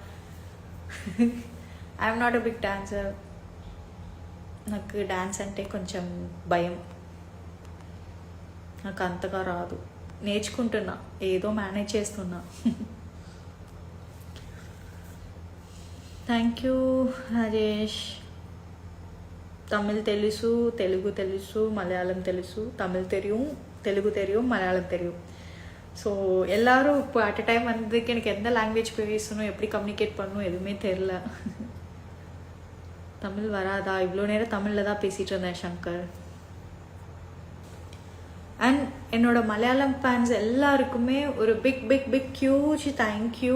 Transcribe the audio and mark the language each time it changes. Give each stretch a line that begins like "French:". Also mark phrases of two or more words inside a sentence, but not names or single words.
English: I'm not a big dancer.
Telugu: నాకు డాన్స్ అంటే కొంచెం భయం, నాకు అంతగా రాదు. నేర్చుకుంటున్నా, ఏదో మేనేజ్ చేస్తున్నా.
English: thank you
Telugu: రాజేష్. తమిళ్ తెలుసు, తెలుగు తెలుసు, మలయాళం తెలుసు.
Tamil: தமிழ் தெரியும், தெலுங்கு தெரியும், மலையாளம் தெரியும். ஸோ எல்லோரும் இப்போ
English: at a time
Tamil: வந்ததுக்கு எனக்கு எந்த லாங்குவேஜ் பேசணும், எப்படி கம்யூனிகேட் பண்ணணும் எதுவுமே தெரில. தமிழ் வராதா? இவ்வளோ நேரம் தமிழில் தான் பேசிகிட்டு இருந்தேன் சங்கர். அண்ட் என்னோட மலையாளம் ஃபேன்ஸ் எல்லாருக்குமே ஒரு
English: big big big huge thank you.